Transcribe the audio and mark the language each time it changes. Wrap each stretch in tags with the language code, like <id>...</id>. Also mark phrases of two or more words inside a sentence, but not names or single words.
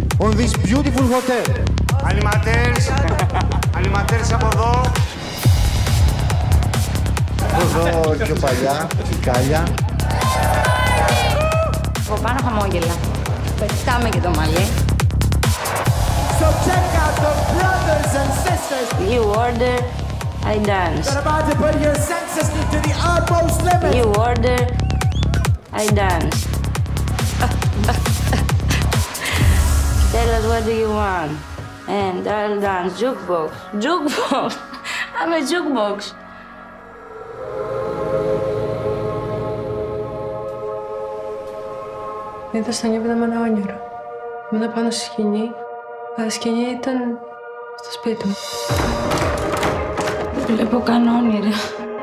<en>from this beautiful hotel.</en> <el>Animατέρς από εδώ. Εδώ πιο παλιά, Κάλια. Από πάνω χαμόγελα. Πετάμε και το μαλλί.</el> <en>So check out the brothers and sisters. You order, I dance. You're about to put your senses to the utmost limit. You order, I dance. Tell us what do you want, and I'll dance. Jukebox, jukebox. I'm a jukebox.</en> <el>Είδα στα νιώπητα με ένα όνειρο. Ήμουν πάνω στη σκηνή, αλλά η σκηνή ήταν στο σπίτι μου. Βλέπω κάνω όνειρα.</el>